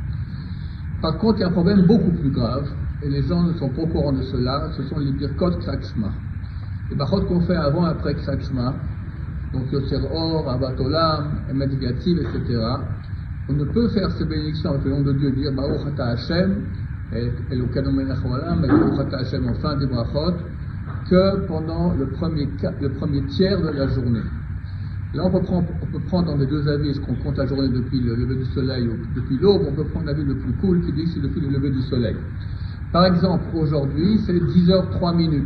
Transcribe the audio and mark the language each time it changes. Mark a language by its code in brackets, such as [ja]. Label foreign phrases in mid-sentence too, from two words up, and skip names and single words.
[fr] Par contre, il y a un problème beaucoup plus grave, et les gens ne sont pas au courant de cela, ce sont les [he] ברכות קריאת שמע. [fr] Les Bachot qu'on fait avant et après [he] קריאת שמע, [fr] donc [he] יוצר אור, אהבת עולם, אמת ויציב, [fr] etc. On ne peut faire ces bénédictions avec le nom de Dieu, dire [he] ברוך אתה השם, אלוקינו מלך העולם, [fr] et [he] ברוך אתה השם [fr] en fin des brachot, que pendant le premier tiers de la journée. Là, on peut prendre dans les deux avis, ce qu'on compte la journée depuis le lever du soleil ou depuis l'aube, on peut prendre l'avis le plus cool qui dit que c'est depuis le lever du soleil. Par exemple, aujourd'hui, c'est 10h03.